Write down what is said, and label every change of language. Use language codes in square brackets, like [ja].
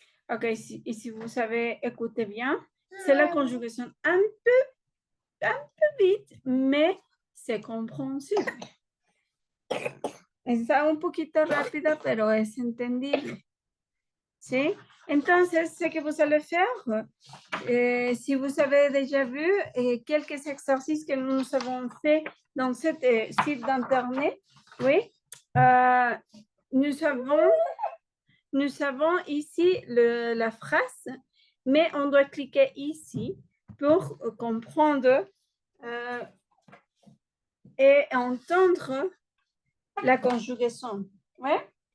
[fr] Ok, et si vous savez écouter bien, c'est la conjugation un peu vite, mais c'est compréhensible. [es] Está un poquito rápida, pero es entendible. ¿Sí? Entonces, [fr] ce que vous allez faire, si vous avez déjà vu quelques exercices que nous avons fait dans ce site d'internet, oui, nous avons ici la phrase, mais on doit cliquer ici pour comprendre et entendre la conjugaison. Ouais?